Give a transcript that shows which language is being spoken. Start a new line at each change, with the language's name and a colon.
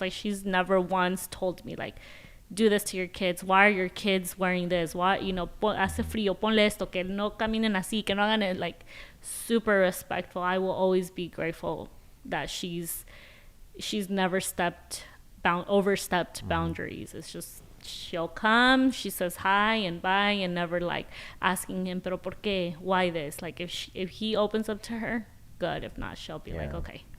English: Like, she's never once told me, like, do this to your kids. Why are your kids wearing this? Why, you know,
Spanish: hace frío, ponle esto, que no caminen así, que no hagan it.
English: Like, super respectful. I will always be grateful that she's never overstepped boundaries. It's just she'll come, she says hi and bye, and never like asking him,
Spanish: pero por qué?
English: Why this? Like, if he opens up to her, good. If not, she'll be like, okay.